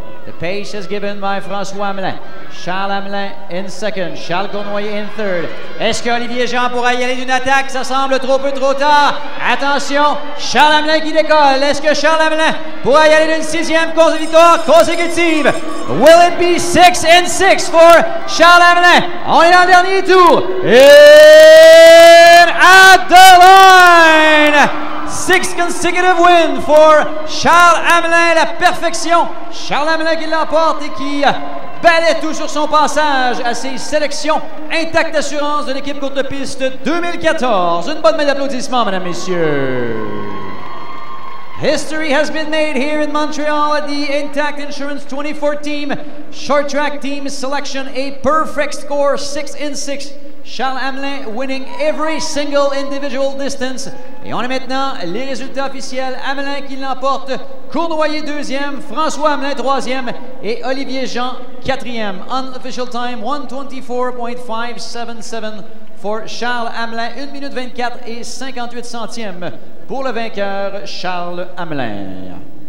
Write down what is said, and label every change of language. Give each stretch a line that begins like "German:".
English: The pace is given by François Hamelin. Charles Hamelin in second. Charles Cournoyer in third.
French: Est-ce qu'Olivier Jean pourra y aller d'une attaque? Ça semble trop peu trop tard. Attention, Charles Hamelin qui décolle. Est-ce que Charles Hamelin pourra y aller d'une 6e victoire consécutive?
English: Will it be 6 and 6 for Charles Hamelin?
French: On est dans le dernier tour.
English: And at the line! 6 consecutive wins for Charles Hamelin,
French: la perfection. Charles Hamelin qui l'emporte et qui balaie tout sur son passage à ses sélections Intact Assurance de l'équipe courte piste 2014. Une bonne main d'applaudissements, mesdames, messieurs.
English: History has been made here in Montreal at the Intact Insurance 2014 Short Track Team Selection. A perfect score, 6 and 6. Charles Hamelin winning every single individual distance.
French: Et on a maintenant les résultats officiels. Hamelin qui l'emporte, Cournoyer deuxième, François Hamelin troisième et Olivier Jean quatrième.
English: Unofficial time 1:24.577 for Charles Hamelin.
French: 1 minute 24 et 58 centièmes pour le vainqueur Charles Hamelin.